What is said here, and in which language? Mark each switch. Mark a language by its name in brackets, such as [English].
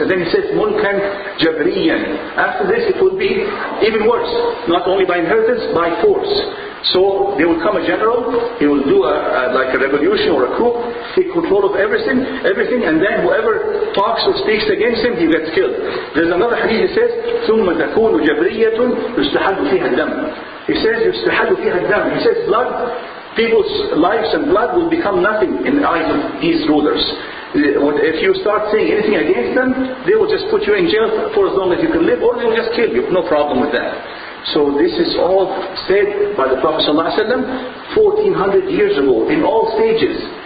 [English] And then he says mulkan jabriyan. After this it will be even worse. Not only by inheritance, by force. So there will come a general, he will do like a revolution or a coup, take control of everything, and then whoever talks or speaks against him, he gets killed. There's another hadith that says, [Arabic] ثُمَّ تَكُونُ جَبْرِيَّةٌ يُسْتَحَدُّ فِيهَا الدَّمُ. [English] He says, [Arabic] يُسْتَحَدُّ فِيهَا الدَّمُ. [English] He says blood, people's lives and blood will become nothing in the eyes of these rulers. If you start saying anything against them, they will just put you in jail for as long as you can live, or they will just kill you. No problem with that. So this is all said by the Prophet ﷺ 1400 years ago, in all stages.